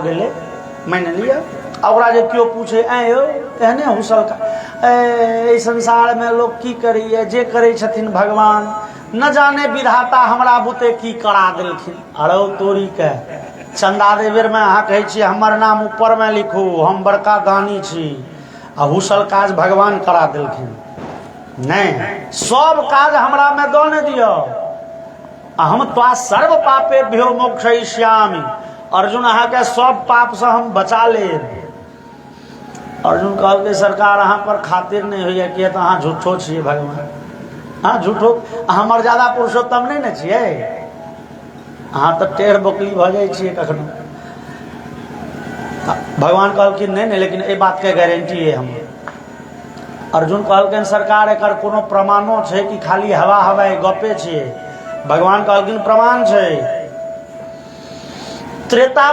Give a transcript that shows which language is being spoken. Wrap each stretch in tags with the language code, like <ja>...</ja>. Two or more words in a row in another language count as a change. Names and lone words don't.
<mai>गेलै मानि लिअ ओकरा जे केओ पूछे आँय यौ एहने हुसल काज संसार में लोग की करैए जे करै छथिन भगवान न जाने विधाता हमरा बुते की करा देलखिन अरौ तोरी के चंदा दे बेर में अहाँ कहै छियै हमर नाम ऊपर में लिखू हम बड़का दानी छी आ हुसल काज भगवान करा देलखिन नहीं सब काज हमरा में दऽ नहि दियौ हम</mai> <sa>त्वा सर्व पापेभ्यो मोक्षयिष्यामि</sa> <mai>अर्जुन अहाँ के सब पाप से हम बचा लेब अर्जुन कहलकै सरकार अहाँ पर खातिर नहीं होइए किया तऽ अहाँ झूठो छियै भगवान हाँ झूठो अहाँ मर्यादा पुरुषोत्तम नहीं ने छियै अहाँ तऽ टेढ़ बोकली भऽ जाइ छियै कखनो भगवान कहलखिन नहीं लेकिन ए बात के गारंटी है हम अर्जुन कहलखिन सरकार एकर कोनो प्रमाणो छै कि खाली हवा हवाई गपे छियै भगवान कहलखिन प्रमाण छै त्रेता</mai>